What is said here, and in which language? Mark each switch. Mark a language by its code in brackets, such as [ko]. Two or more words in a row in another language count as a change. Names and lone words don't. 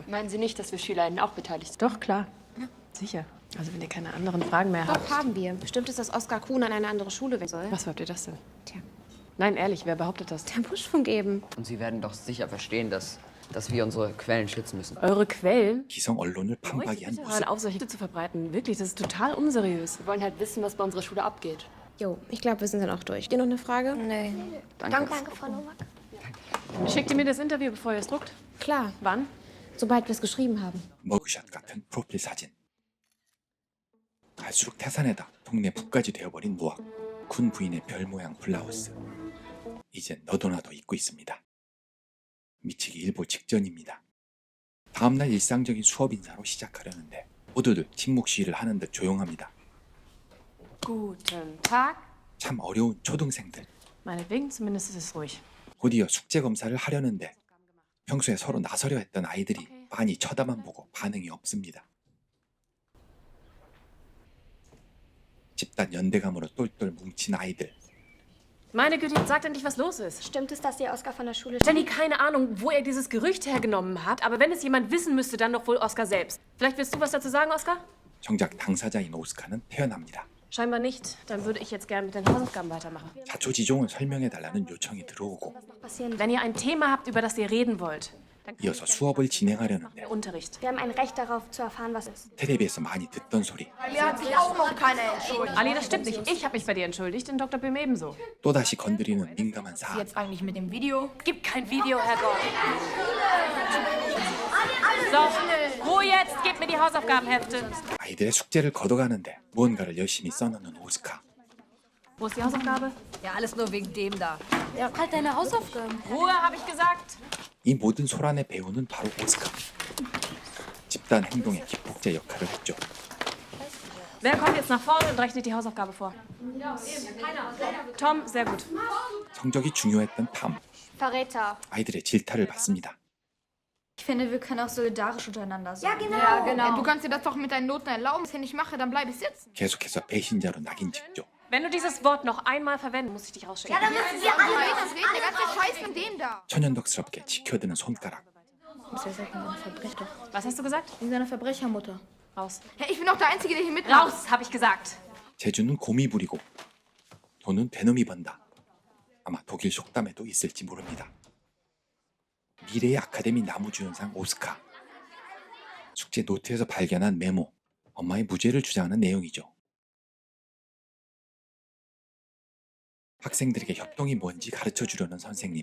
[de] Meinen Sie nicht, dass wir SchülerInnen auch beteiligt sind? Doch, klar. Sicher. Also wenn ihr keine anderen Fragen mehr habt. Doch, haben wir. Stimmt es, dass Oskar Kuhn an eine andere Schule weg soll? Was habt ihr das denn? Tja, Nein, ehrlich, wer behauptet das? der Buschfunk eben. Und Sie werden doch sicher verstehen, dass wir unsere Quellen schützen müssen. Eure Quellen? [ko] 기성 언론을 [de] Leute, [ko] 판박이한 [de] bitte [ko] 모습. [de] hören auf, solche zu verbreiten. Wirklich, das ist total unseriös. Wir wollen halt wissen, was bei unserer Schule abgeht. Jo, ich glaube, wir sind dann auch durch. Dir noch eine Frage? Nee. Danke. Danke, Frau Nowak. Schickt ihr mir das Interview, bevor ihr es druckt? Klar, Wann? sobald wir es geschrieben haben. [ko] 머그샷 같은 프로필 사진. 갈수록 태산에다 동네 북까지 되어버린 노학. 군 부인의 별 모양 블라우스. 이젠 너도 나도 입고 있습니다. 미치기 일보 직전입니다. 다음날 일상적인 수업 인사로 시작하려는데 모두들 침묵 시위를 하는 듯 조용합니다. [de] Guten Tag. [ko] 참 어려운 초등생들. [de] Meinetwegen, zumindest ist es ruhig. [ko] 곧이어 숙제 검사를 하려는데 평소에 서로 나서려 했던 아이들이 빤히 쳐다만 보고 반응이 없습니다. 집단 연대감으로 똘똘 뭉친 아이들. [de] Meine Güte, jetzt sagt endlich, was los ist. Stimmt es, dass ihr Oskar von der Schule... Jenny, keine Ahnung, wo er dieses Gerücht hergenommen hat, aber wenn es jemand wissen müsste, dann doch wohl Oskar selbst. Vielleicht willst du was dazu sagen, Oskar? [ko] 정작 당사자인 오스카는 태어납니다. [de] Scheinbar nicht. Dann würde ich jetzt gerne mit den Hausaufgaben weitermachen. [ko] 자초지종을 설명해달라는 요청이 들어오고 [de] Wenn ihr ein Thema habt, über das ihr reden wollt, dann kann [ko] 이어서 수업을 진행하려는데 [de] der Unterricht. Wir haben ein Recht darauf, zu erfahren, was ist. [ko] 텔레비에서 많이 듣던 소리. [de] Ali, das stimmt nicht. Ich habe mich bei dir entschuldigt, und Dr. Böhm ebenso. [ko] 또다시 건드리는 민감한 사안. [de] Jetzt eigentlich mit dem Video? Gibt kein Video, Herrgott. So, Ruhe jetzt. Gebt mir die Hausaufgabenhefte. [ko] 아이들의 숙제를 걷어가는데 무언가를 열심히 써놓는 오스카. [de] Wo ist die Hausaufgabe? Ja, alles nur wegen dem da. Ja, halt deine Hausaufgaben. Ruhe, habe ich gesagt. [ko] 이 모든 소란의 배우는 바로 오스카. 집단 행동의 기폭제 역할을 했죠. [de] Wer kommt jetzt nach vorne und rechnet die Hausaufgabe vor? Tom, sehr gut. [ko] 성적이 중요했던 탐. [de] Verräter. [ko] 아이들의 질타를 받습니다. [de] Ich finde, wir können auch solidarisch untereinander sein. Ja, genau. Ja, genau. Du kannst dir das doch mit deinen Noten erlauben. Wenn ich es nicht mache, dann bleibe ich sitzen. [ko] 계속해서 배신자로 낙인 찍죠. [de] Wenn du dieses Wort noch einmal verwenden, muss ich dich rausschicken. Dann müssen wir alle reden. Der ganze Scheiß von dem da. [ko] 천연덕스럽게 지켜드는 손가락. [de] Was hast du gesagt? Wegen seiner Verbrechermutter. Raus. Ja, ich bin doch der Einzige, der hier mitmacht. Raus, habe ich gesagt. [ko] 재주는 곰이 부리고 돈은 대놈이 번다. 아마 독일 속담에도 있을지 모릅니다. 미래의 아카데미 나무주연상 오스카. 숙제 노트에서 발견한 메모. 엄마의 무죄를 주장하는 내용이죠. 학생들에게 협동이 뭔지 가르쳐 주려는 선생님.